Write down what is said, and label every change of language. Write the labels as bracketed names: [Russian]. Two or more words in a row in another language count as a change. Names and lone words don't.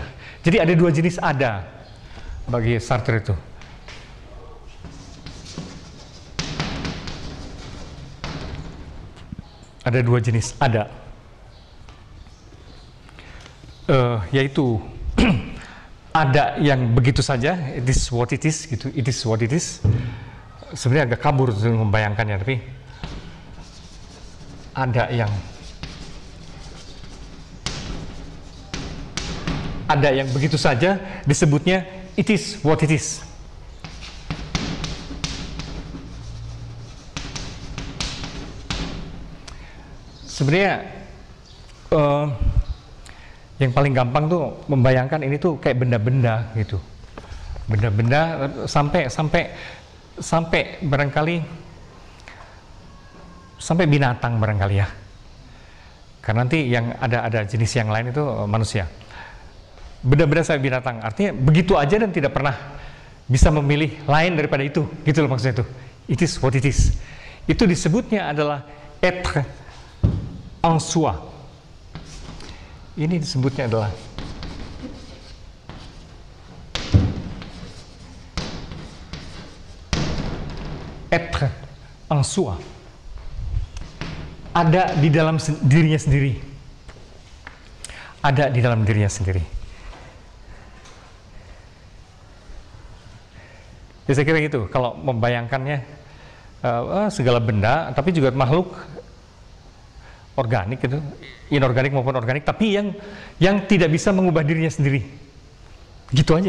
[Indonesian] Jadi ada dua jenis ada bagi Sartre itu. Ada dua jenis ada, yaitu ada yang begitu saja, [English] it is what it is gitu, it is what it is. [Indonesian] Sebenarnya agak kabur membayangkannya, tapi ada yang begitu saja disebutnya [English] it is what it is. [Indonesian] Sebenarnya yang paling gampang tuh membayangkan ini tuh kayak benda-benda gitu, benda-benda sampai barangkali sampai binatang barangkali ya, karena nanti yang ada jenis yang lain itu manusia. Benda-benda sampai binatang, artinya begitu aja dan tidak pernah bisa memilih lain daripada itu, gitu loh maksudnya itu. [English] It is what it is. [Indonesian] Itu disebutnya adalah [French] être en soi. [Indonesian] Ini disebutnya adalah [French] être en soi. [Indonesian] Ada di dalam dirinya sendiri. Ada di dalam dirinya sendiri. Ya, saya kira gitu. Kalau membayangkannya segala benda, tapi juga makhluk organik gitu, inorganik maupun organik, tapi yang tidak bisa mengubah dirinya sendiri, gitu aja.